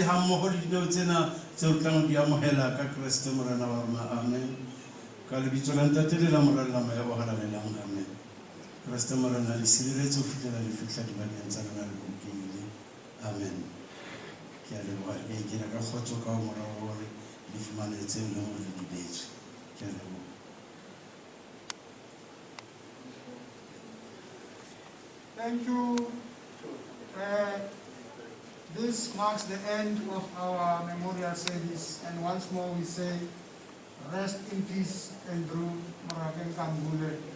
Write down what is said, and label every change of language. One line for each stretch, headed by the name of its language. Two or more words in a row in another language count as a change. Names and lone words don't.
Southern Sotho: ha mmoho le dineo tsena tseo tlang di amohela ka Kriste morena wa rona amen ka lebitso la ntate le la morena ya o halalelang amen Kriste morena le sireletse ho fihlela le fihla dibakeng tsa lona le bolokehile amen ke a leboha ke kena ka kgotso ka morao hore le fumane tseo le hore le di betswe ke a leboha.
English: Thank you. This marks the end of our memorial service, and once more we say, rest in peace, Andrew Morake Nkambule.